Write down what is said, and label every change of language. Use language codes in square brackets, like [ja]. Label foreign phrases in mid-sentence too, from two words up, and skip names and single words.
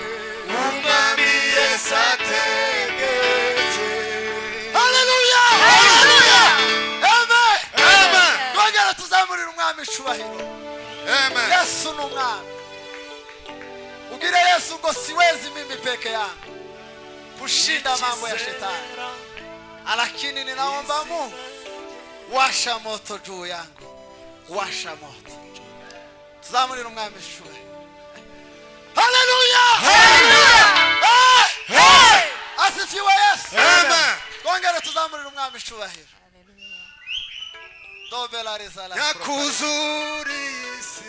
[rw] umwami Yesu ategetse haleluya Hallelujah. amen amen twongere tuzamurira umwami icubahiro amen Yesu ni umwami ugire Yesu ngo [sw] siwezi mimi peke yangu kushinda mambo ya shetani lakini ninaomba Mungu washa moto juu yangu washa moto [rw] tuzamurira umwami icubahiro [sw] haleluya asifiwe Yesu [rw] amen twongere tuzamurira umwami icubahiro Hallelujah. dobela rezala yakuzura isi